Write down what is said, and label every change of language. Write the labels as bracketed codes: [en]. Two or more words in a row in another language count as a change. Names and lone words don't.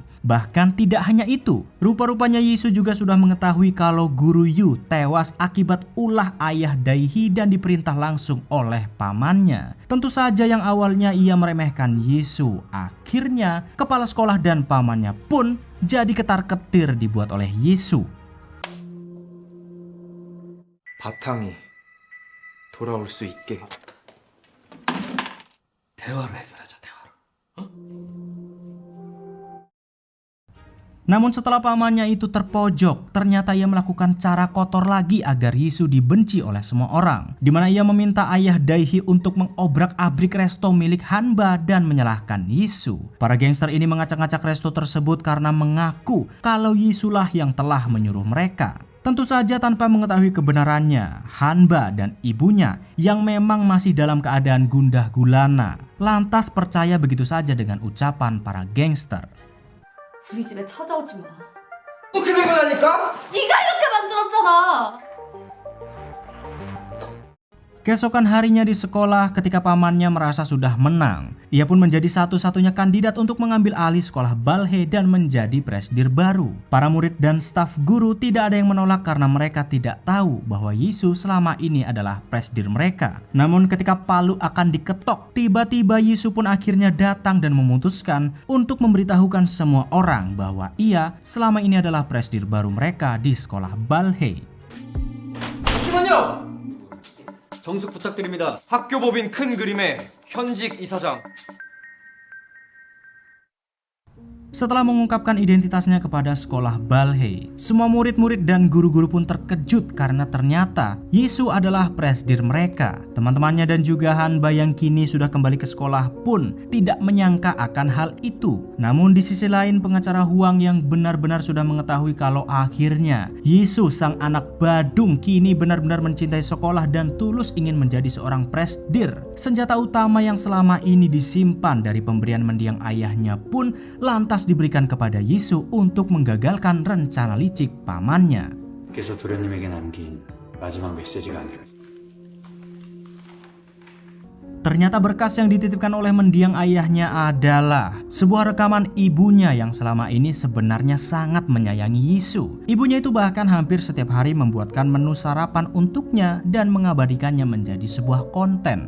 [id] Bahkan tidak hanya itu, rupa-rupanya Yisu juga sudah mengetahui kalau Guru Yu tewas akibat ulah ayah Daehi dan diperintah langsung oleh pamannya. Tentu saja yang awalnya ia meremehkan Yisu, akhirnya kepala sekolah dan pamannya pun jadi ketar-ketir dibuat oleh Yisu. [ko] 바탕이 돌아올 수 있게 대화로 해결하자. [id] Namun setelah pamannya itu terpojok, ternyata ia melakukan cara kotor lagi agar Yisu dibenci oleh semua orang. Dimana ia meminta ayah Daehi untuk mengobrak-abrik resto milik Hanba dan menyalahkan Yisu. Para gangster ini mengacak-ngacak resto tersebut karena mengaku kalau Yisulah yang telah menyuruh mereka. Tentu saja tanpa mengetahui kebenarannya, Hanba dan ibunya yang memang masih dalam keadaan gundah gulana lantas percaya begitu saja dengan ucapan para gangster. [ko] 우리 집에 찾아오지 마. 그렇게 된 거라니까? 네가 이렇게 만들었잖아. [id] Keesokan harinya di sekolah ketika pamannya merasa sudah menang, ia pun menjadi satu-satunya kandidat untuk mengambil alih sekolah Balhe dan menjadi presdir baru. Para murid dan staf guru tidak ada yang menolak karena mereka tidak tahu bahwa Yisu selama ini adalah presdir mereka. Namun ketika palu akan diketok, tiba-tiba Yisu pun akhirnya datang dan memutuskan untuk memberitahukan semua orang bahwa ia selama ini adalah presdir baru mereka di sekolah Balhe. [ko] 잠시만요! 정숙 부탁드립니다. 학교법인 큰 그림의 현직 이사장. [id] Setelah mengungkapkan identitasnya kepada sekolah Balhe, semua murid-murid dan guru-guru pun terkejut karena ternyata Yisu adalah presdir mereka. Teman-temannya dan juga Hanba yang kini sudah kembali ke sekolah pun tidak menyangka akan hal itu. Namun di sisi lain pengacara Huang yang benar-benar sudah mengetahui kalau akhirnya Yisu sang anak badung kini benar-benar mencintai sekolah dan tulus ingin menjadi seorang presdir. Senjata utama yang selama ini disimpan dari pemberian mendiang ayahnya pun lantas diberikan kepada Yisu untuk menggagalkan rencana licik pamannya. [ko] 께서 도련님에게 남긴 마지막 메시지가 아닐까. [id] Ternyata berkas yang dititipkan oleh mendiang ayahnya adalah sebuah rekaman ibunya yang selama ini sebenarnya sangat menyayangi Yisu. Ibunya itu bahkan hampir setiap hari membuatkan menu sarapan untuknya dan mengabadikannya menjadi sebuah konten.